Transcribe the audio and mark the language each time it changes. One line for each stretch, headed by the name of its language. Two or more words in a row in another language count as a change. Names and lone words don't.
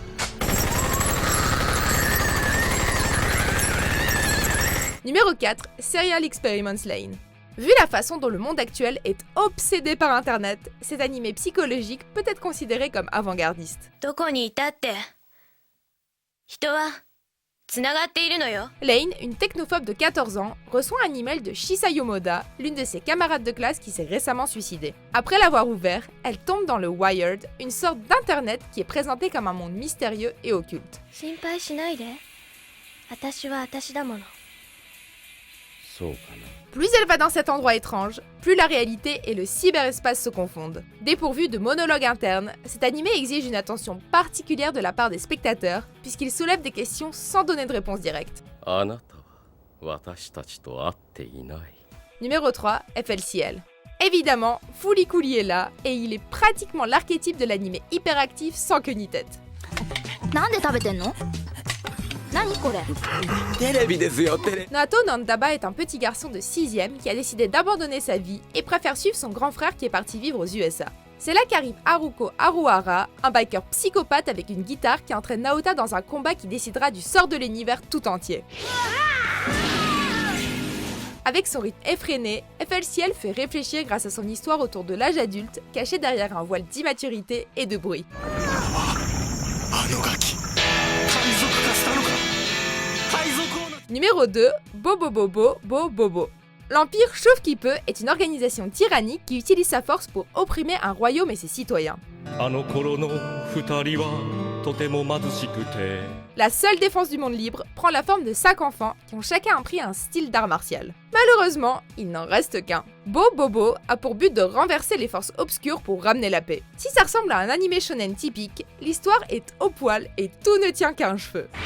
French: Numéro 4, Serial Experiments Lain. Vu la façon dont le monde actuel est obsédé par Internet, cet animé psychologique peut être considéré comme avant-gardiste.
Japanese: つながっているのよ。
French: Lane, une technophobe de 14 ans, reçoit un email de Shisa Yomoda, l'une de ses camarades de classe qui s'est récemment suicidée. Après l'avoir ouvert, elle tombe dans le Wired, une sorte d'internet qui est présenté comme un monde mystérieux et occulte.
Japanese: 心配しないで。私は私だもの。そうかな。
French: Plus elle va dans cet endroit étrange, plus la réalité et le cyberespace se confondent. Dépourvu de monologues internes, cet animé exige une attention particulière de la part des spectateurs, puisqu'il soulève des questions sans donner de réponse directe.
Japanese: あなたは私たちと会っていない。
French: Numéro 3, FLCL. Évidemment, Fooly Cooly est là, et il est pratiquement l'archétype de l'animé hyperactif sans queue ni tête.
Japanese: なんで食べてんの？何これ？テレビですよ、テレビ。
French: Naoto Nandaba est un petit garçon de 6ème qui a décidé d'abandonner sa vie et préfère suivre son grand frère qui est parti vivre aux USA. C'est là qu'arrive Haruko Haruhara, un biker psychopathe avec une guitare qui entraîne Naota dans un combat qui décidera du sort de l'univers tout entier. Avec son rythme effréné, FLCL fait réfléchir grâce à son histoire autour de l'âge adulte, caché derrière un voile d'immaturité et de bruit. Numéro 2, Bobobobo Bobobo. L'Empire Chauve qui peut est une organisation tyrannique qui utilise sa force pour opprimer un royaume et ses citoyens.
Japanese: あの頃の二人はとても貧しくて
French: La seule défense du monde libre prend la forme de 5 enfants qui ont chacun appris un style d'art martial. Malheureusement, il n'en reste qu'un. Bobobo a pour but de renverser les forces obscures pour ramener la paix. Si ça ressemble à un animé shonen typique, l'histoire est au poil et tout ne tient qu'à un cheveu.